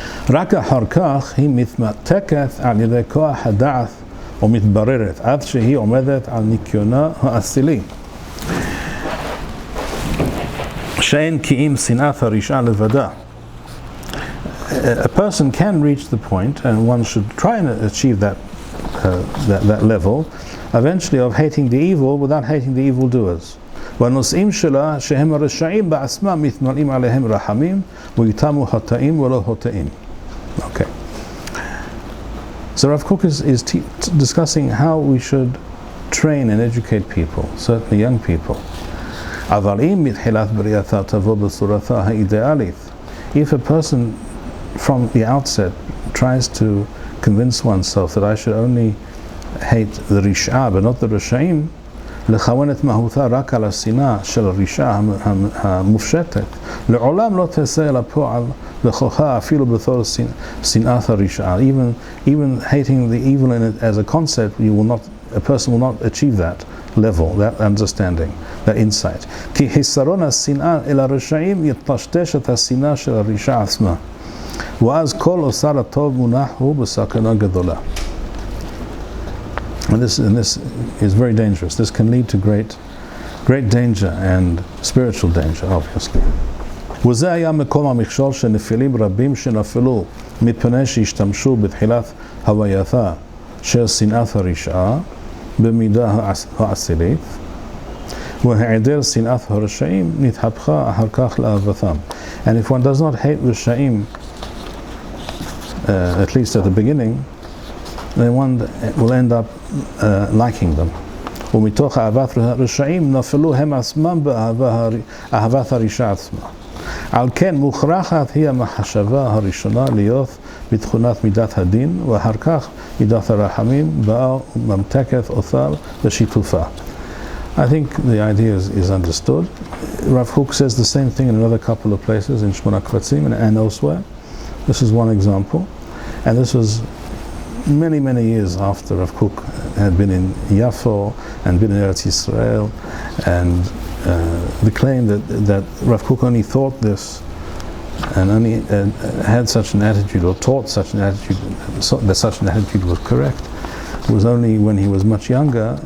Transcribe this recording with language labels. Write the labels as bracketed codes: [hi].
[he] רק אחר כך היא מתמתקת על ידי כוח הדעת ומתבררת עד שהיא עומדת על ניקיונה האצילי. שאין כי אם שנאת הרשעה לבדה. [en] A person can reach the point, and one should try and achieve that level, eventually, of hating the evil without hating the evildoers. [he] והנושאים שלה שהם הרשעים בעצמם מתמלאים עליהם רחמים ויתמו חטאים ולא חוטאים. [en] Okay. So Rav Kook is discussing how we should train and educate people, certainly young people. [he] אבל אם מתחילת בריאתה תבוא בצורתה האידיאלית, [en] if a person from the outset tries to convince oneself that I should only hate the Rish'a but not the Rishaim, [he] לכוון את מהותה רק על השנאה של הרשעה המופשטת, לעולם לא תעשה אל הפועל בכוחה אפילו בתור שנאת הרשעה. [en] Even hating the evil in it as a concept, a person will not achieve that level, that understanding, that insight. [he] כי חיסרון השנאה אל הרשעים יטשטש את השנאה של הרשעה עצמה. ואז כל אוצר הטוב מונח הוא בסכנה גדולה. [en] And this is very dangerous. This can lead to great danger and spiritual danger, obviously. [he] וזה היה מקום המכשול של נפילים רבים שנפלו מפני שהשתמשו בתחילת הווייתה של שנאת הרשעה במידה העשילית, והיעדר שנאת הרשעים נתהפכה אחר כך לאהבתם. [en] And if one does not hate רשעים, at least at the beginning, then one will end up liking them. [he] ומתוך אהבת הרשעים נפלו הם עצמם באהבת הרשע עצמה. על כן מוכרחת היא המחשבה הראשונה להיות בתכונת מידת הדין, ואחר כך מידת הרחמים באה וממתקת אותה ושיתופה. [en] I think the idea is understood. Rav Kook says the same thing in another couple of places, in Shmona Kvatzim and elsewhere. This is one example. And this was many, many years after Rav Kook had been in Yafo and been in Eretz Yisrael, and the claim that Rav Kook only thought this and only had such an attitude, or taught such an attitude, that such an attitude was correct, was only when he was much younger.